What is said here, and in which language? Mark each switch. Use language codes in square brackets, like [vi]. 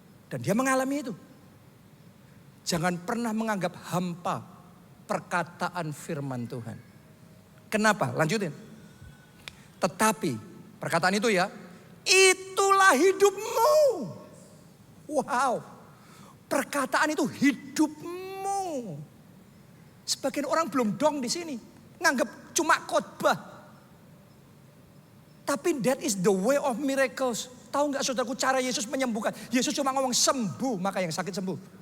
[id] Dan dia mengalami itu. Jangan pernah menganggap hampa perkataan firman Tuhan. Kenapa? Lanjutin. Tetapi perkataan itu ya, itulah hidupmu. Wow. Perkataan itu hidupmu. Sebagian orang belum dong di sini. Nganggap cuma khotbah. [en] Tapi that is the way of miracles. [id] Tahu nggak saudaraku cara Yesus menyembuhkan? Yesus cuma ngomong sembuh, maka yang sakit sembuh.